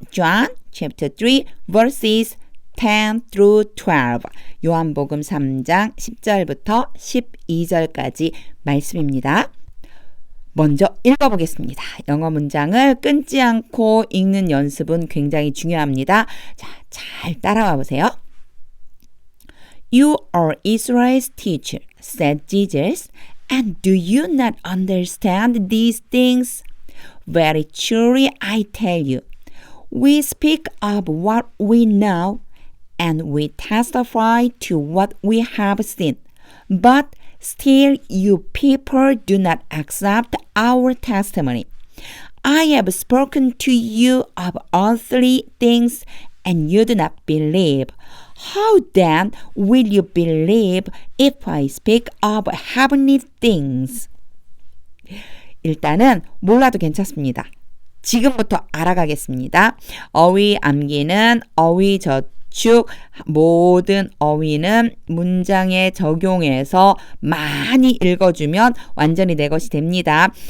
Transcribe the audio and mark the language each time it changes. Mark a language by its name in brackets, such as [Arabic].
[English] John chapter 3 verses 10 through 12 [Korean] 요한복음 3장 10절부터 12절까지 말씀입니다. 먼저 읽어보겠습니다. 영어 문장을 끊지 않고 읽는 연습은 굉장히 중요합니다. 자, 잘 따라와 보세요. [English] You are Israel's teacher, said Jesus, and do you not understand these things? Very truly I tell you, we speak of what we know, and we testify to what we have seen. But still you people do not accept our testimony. I have spoken to you of earthly things, and you do not believe. How then will you believe if I speak of heavenly things? [Korean] 일단은 몰라도 괜찮습니다. 지금부터 알아가겠습니다. 어휘 암기는 어휘 저축 모든 어휘는 문장에 적용해서 많이 읽어주면 완전히 내 것이 됩니다.